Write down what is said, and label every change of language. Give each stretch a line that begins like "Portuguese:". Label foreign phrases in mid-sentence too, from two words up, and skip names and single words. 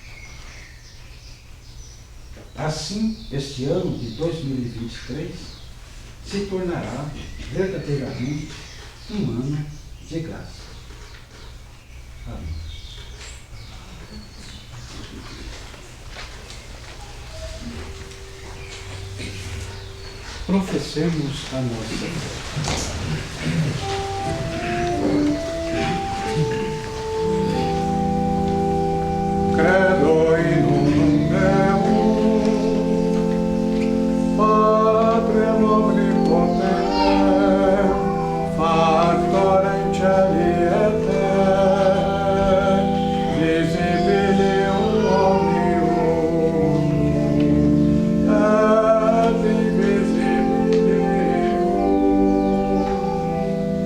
Portuguese: Assim, este ano de 2023 se tornará verdadeiramente um ano de graça. Amém. Professemos a nossa fé.
Latin: Credo in unum Deum, Patrem omnipotente, factor in celi et terra, visibilium omnium, et invisibilium,